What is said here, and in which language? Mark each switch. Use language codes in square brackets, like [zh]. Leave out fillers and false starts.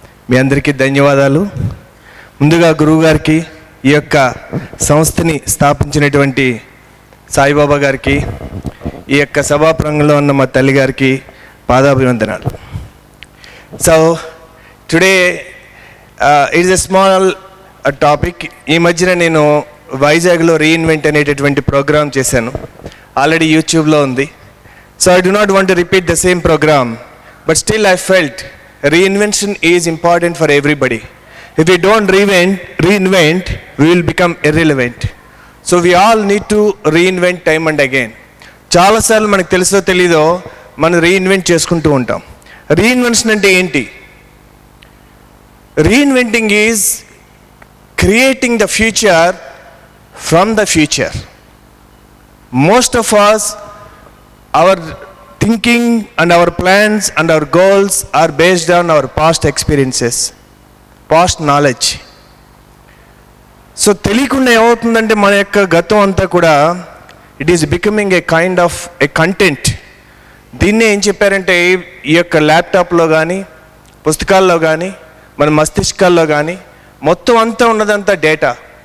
[te] మీ అందరికీ ధన్యవాదాలు. ముందుగా గురువు గారికి, ఈ యొక్క సంస్థని స్థాపించినటువంటి సాయిబాబా గారికి, ఈ యొక్క సభాప్రాంగంలో ఉన్న మా తల్లి గారికి పాదాభివందనాలు. [en] So today it's a small topic. [te] ఈ మధ్యన నేను వైజాగ్లో రీఇన్వెంట్ అనేటటువంటి ప్రోగ్రామ్ చేశాను, ఆల్రెడీ యూట్యూబ్లో ఉంది. [en] So I do not want to repeat the same program, but still I felt reinvention is important for everybody. If we don't reinvent, we will become irrelevant. So we all need to reinvent time and again. [te] చాలాసార్లు మనకు తెలుసో తెలీదో మనం reinvent చేసుకుంటూ ఉంటాం. Reinvention అంటే ఏంటి? [en] Reinventing is creating the future from the future. Most of us, our thinking and our plans and our goals are based on our past experiences, past knowledge. [te] So తెలియకుండా ఏమవుతుందంటే మన యొక్క గతం అంతా కూడా [en] It is becoming a kind of a content. [te] దీన్నే ఏం చెప్పారంటే, ఈ యొక్క ల్యాప్టాప్లో కానీ, పుస్తకాల్లో కానీ, మన మస్తిష్కాల్లో కానీ మొత్తం అంతా ఉన్నదంతా డేటా.